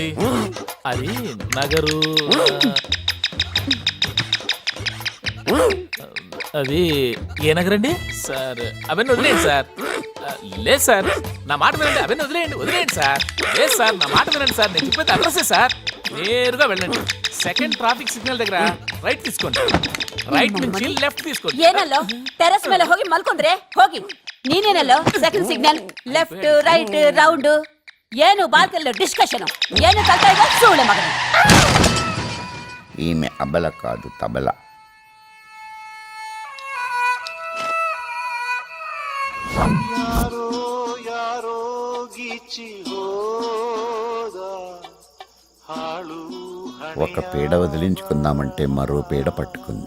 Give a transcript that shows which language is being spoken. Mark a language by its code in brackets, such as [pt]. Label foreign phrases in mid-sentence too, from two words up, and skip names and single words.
[te] అది నగరు. అది ఏ నగరండి సార్? అవన్నీ వదిలేయండి సార్. లేదు సార్, నా మాట వినండి. అవన్నీ వదిలేయండి సార్. లేదు సార్, నా మాట వినండి సార్. నేను చెప్పేది అడ్రస్సే సార్. నేరుగా వెళ్ళండి, [en] second traffic signal [te] దగ్గర రైట్ తీసుకోండి. ರೈಟ್ నుంచి ಲೆಫ್ಟ್ తీసుకోండి. [kn] ಏನಲ್ಲೋ ಟೆರೆಸ್ ಮೇಲೆ ಹೋಗಿ ಮಲ್ಕೊಂಡ್ರೆ ಹೋಗಿ. ನೀನೇನಲ್ಲೋ [en] second signal left right round [kn] ಏನು ಬಾಲ್ಕಲ್ಲಿ ಡಿಸ್ಕಷನ್ ಏನು ಕಲ್ತಾ ಇದ್ದ ಸೂಳೆ ಮಗನ. [te] ఈమె అబల కాదు తబల. ఒక పీడ వదిలించుకుందామంటే మరో పీడ పట్టుకుంది.